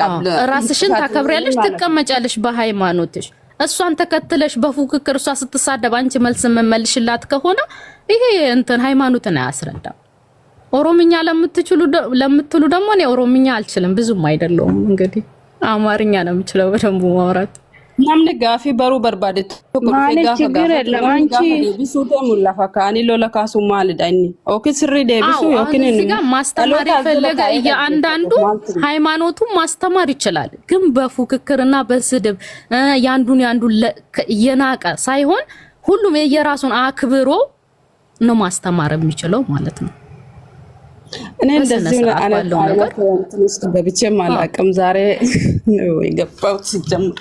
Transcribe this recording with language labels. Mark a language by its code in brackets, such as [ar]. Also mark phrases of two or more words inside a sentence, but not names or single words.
[am] ራስሽን ታከብሪያለሽ፣ ትቀመጫለሽ በሃይማኖትሽ። እሷን ተከትለሽ በፉክክር እሷ ስትሳደብ አንቺ መልስ መመልሽላት ከሆነ ይሄ እንትን ሃይማኖትን አያስረዳም። ኦሮምኛ ለምትሉ ደግሞ እኔ ኦሮምኛ አልችልም፣ ብዙም አይደለሁም። እንግዲህ አማርኛ ነው የምችለው በደንብ ማውራት። [om] namni gaafii baruu barbaade tokko dhufee gaafa deebisuu mullafa kaanii lola kaasuu maalidha inni [en] OK sorry [om] deebisuu yookiin [am] እዚህ ጋር ማስተማር የፈለገ እያንዳንዱ ሃይማኖቱን ማስተማር ይችላል፣ ግን በፉክክርና በስድብ ያንዱን የናቀ ሳይሆን ሁሉም የየራሱን አክብሮ ነው ማስተማር የሚችለው ማለት ነው። እኔ እንደዚህ ነው አላለው ነገር ትንሽ ገብቼ ማላቅም ዛሬ ነው የገባሁት ሲጀምር